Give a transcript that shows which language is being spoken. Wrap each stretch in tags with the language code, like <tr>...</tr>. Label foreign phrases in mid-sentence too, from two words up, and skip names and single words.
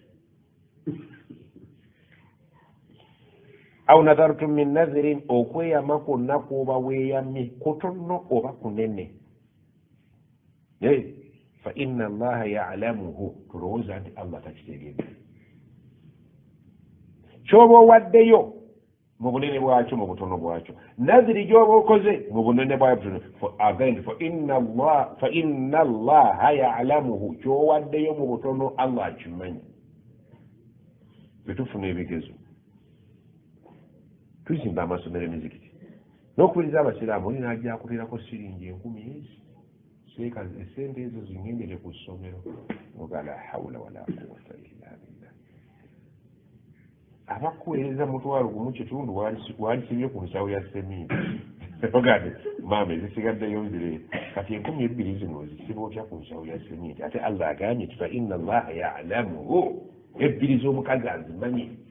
<ar>aw nadhartum min nadhirin</ar> <lg>okweyama kwonna kwoba weeyamye kutono oba kunene</lg> <ar>fa inna allaha ya'lamuhu</ar> <lg>tulowooza nti Allah takitegeeza kyoba owaddeyo mu bunene bwakyo mu butono bwakyo nadhiri gyoba okoze mu bunene bwakyo again</lg> <ar>fa inna allaha ya'lamuhu</ar> <lg>kyowaddeyo mu butono Allah akimanyi betufuna ebigezo tuzimba amasomero emizikiti n'okubiriza abasiraamu oli n'ajja akuteerako siringi 10,000 seeka esente ezo zingendere ku ssomero oga</lg> <ar>la hawula wala quwwata illa billah</ar> <lg>abakuweereza mutwalo gumu kitundu walisibye ku nsawo ya seminti ogade maama ezisigaddeyo nzire kati 2,000 zino ozisiba otya ku nsawo ya seminti ate Allah agambye ti</lg> <ar>fa inna allaha ya'lamuhu</ar> <lg>ebbiri z'omukazi azimanyi</lg>